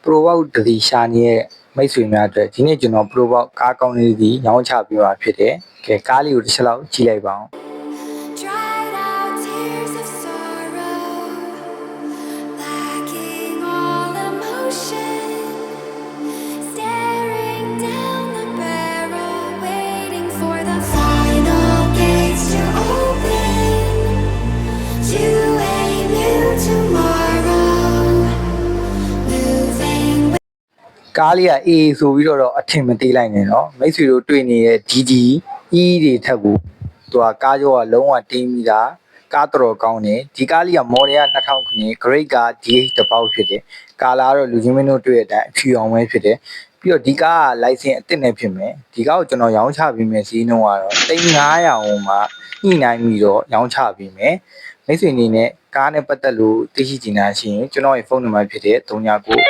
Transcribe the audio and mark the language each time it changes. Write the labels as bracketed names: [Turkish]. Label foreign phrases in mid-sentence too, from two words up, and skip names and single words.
[Burmese] Pro Box တတိရှာနေတဲ့မိတ်ဆွေများအတွက်ဒီနေ့ကျွန်တော် Pro Box ကားကောင်းလေးစီရောင်းချပေးမှာဖြစ်တယ်။ကဲကားလေးကိုတစ်ချက်လောက်ကြည့်လိုက်ပါအောင်။ [English] Dried out tears of sorrow, lacking all emotion, staring down the barrel, waiting for the final gates to open, to a new tomorrow, moving with [Burmese] ကားလေးကအေးဆိုပြီးတော့အထင်မသေးလိုက်နဲ့နော်မိတ်ဆွေတို့တွေ့နေတဲ့ GG E တွေထက်ကိုသူကကားကြောကလုံးဝတင်းပြီးသားကားတော်ကောင်းတယ်ဒီ ကားလေးက model က2000ခုနှစ် grade က DH တစ်ပေါက်ဖြစ်တယ်ကာလာကတော့လူချင်းမင်းတို့တွေ့တဲ့အတိုင်းအဖြူအောင်ပဲဖြစ်တယ်ပြီးတော့ဒီကားက license အသစ်နဲ့ဖြစ်မယ်ဒီကားကိုကျွန်တော်ရောင်းချပေးမယ်စီးနှုန်းကတော့3900အောင်မှာညှိနှိုင်းပြီးတော့ရောင်းချပေးမယ်မိတ်ဆွေအနေနဲ့ကားနဲ့ပတ်သက်လို့သိရှိချင်တာရှိရင်ကျွန်တော်ရဲ့ဖုန်းနံပါတ်ဖြစ်တဲ့3993988198